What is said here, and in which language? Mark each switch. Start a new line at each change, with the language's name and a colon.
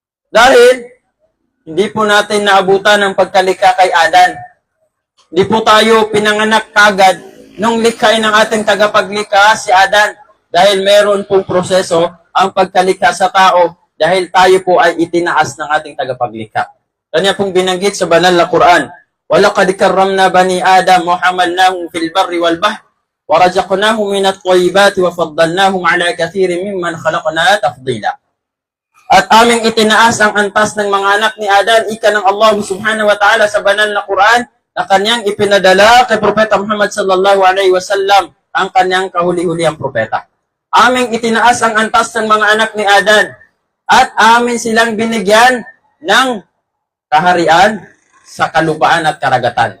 Filipino: Dahil hindi po natin naabutan ng pagkalikha kay Adan. Hindi po tayo pinanganak kagad nung likhain ng ating tagapaglikha si Adan. Dahil meron pong proseso ang pagkalikha sa tao dahil tayo po ay itinaas ng ating tagapaglikha. Kanya pong binanggit sa banal na Quran,
Arabic: وَلَقَدْ كَرَّمْنَا بَنِي آدَمَ وَحَمَلْنَاهُمْ فِي الْبَرِّ وَالْبَحْرِ وَرَزَقْنَاهُمْ مِنَ الطَّيِّبَاتِ وَفَضَّلْنَاهُمْ عَلَى كَثِيرٍ مِّمَّنْ خَلَقْنَا تَفْضِيلًا.
Filipino: At aming itinaas ang antas ng mga anak ni Adan, ika ng Allah subhanahu wa ta'ala sa banal na Quran, na kanyang ipinadala kay Propeta Muhammad sallallahu alaihi wasallam, ang kanyang kahuli-hulihang propeta. Aming itinaas ang antas ng mga anak ni Adan, at amin silang binigyan ng kaharian sa kalupaan at karagatan.